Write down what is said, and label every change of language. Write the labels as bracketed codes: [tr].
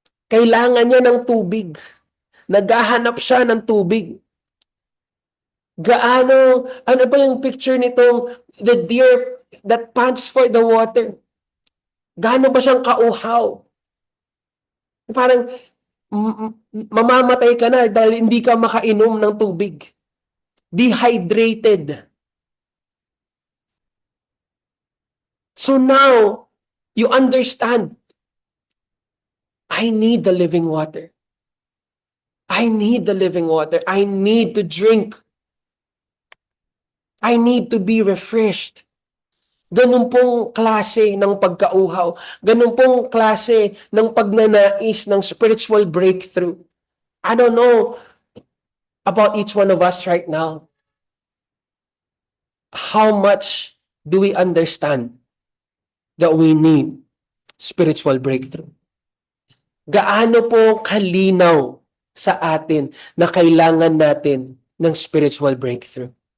[tl] Kailangan niya ng tubig. Naghahanap siya ng tubig. Ano ba yung picture nitong [en] the deer that pants for the water? [tl] Gaano ba siyang kauhaw? Parang mamamatay ka na dahil hindi ka makainom ng tubig. [en] Dehydrated. So now, you understand, I need the living water. I need the living water. I need to drink. I need to be refreshed. [tl] Ganun pong klase ng pagkauhaw. Ganun pong klase ng pagnanais ng spiritual breakthrough. [en] I don't know about each one of us right now. How much do we understand that we need spiritual breakthrough? [tl] Gaano po kalinaw sa atin na kailangan natin ng spiritual breakthrough?